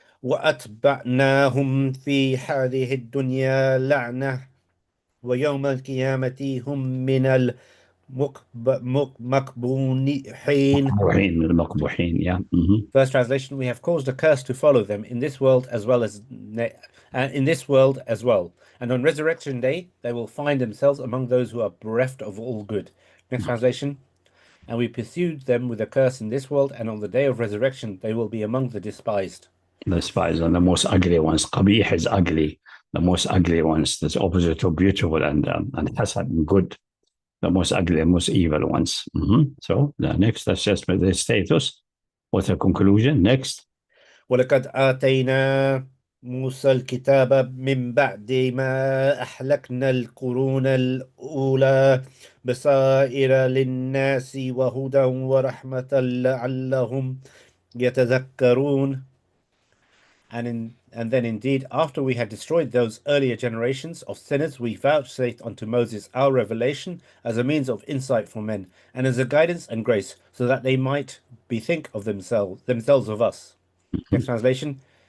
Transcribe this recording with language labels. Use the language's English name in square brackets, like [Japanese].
[Arabic] وأتبعناهم في هذه الدنيا لعنة ويوم القيامة هم من المقبوحين. Yeah. Mm-hmm. [English] First translation: we have caused a curse to follow them in this world as well as in this world as well, and on resurrection day they will find themselves among those who are bereft of all good. Next translation: and we pursued them with a curse in this world, and on the day of resurrection they will be among the despised. The spies are the most ugly ones. Qabih is ugly, the most ugly ones. That's opposite of beautiful and hasan, good. The most ugly and most evil ones. Mm-hmm. So the next, that's just the status. What's the conclusion? Next. [Arabic] ولقد آتينا موسى الكتاب من بعد ما أهلكنا القرون الأولى بصائر للناس وهدى ورحمة لعلهم يتذكرون. [English] And then indeed, after we had destroyed those earlier generations of sinners, we vouchsafed unto Moses our revelation as a means of insight for men, and as a guidance and grace, so that they might bethink of themselves of us. Next translation.